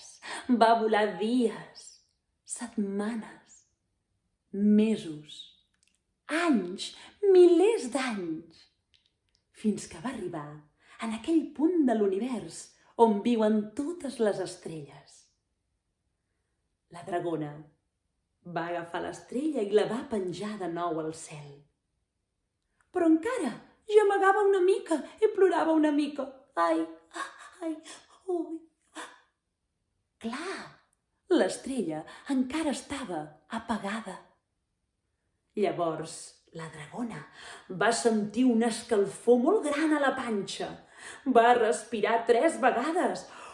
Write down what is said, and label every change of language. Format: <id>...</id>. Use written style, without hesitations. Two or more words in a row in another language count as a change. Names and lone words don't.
<ca>Va volar dies, setmanes, mesos, anys, milers d'anys, fins que va arribar en aquell punt de l'univers on viuen totes les estrelles. La dragona va agafar l'estrella i la va penjar de nou al cel. Però encara gemegava una mica i plorava una mica. Ai, ai, ui. Clar, l'estrella encara estava apagada. Llavors, la dragona va sentir una escalfor molt gran a la panxa. Va respirar 3 vegades.</ca>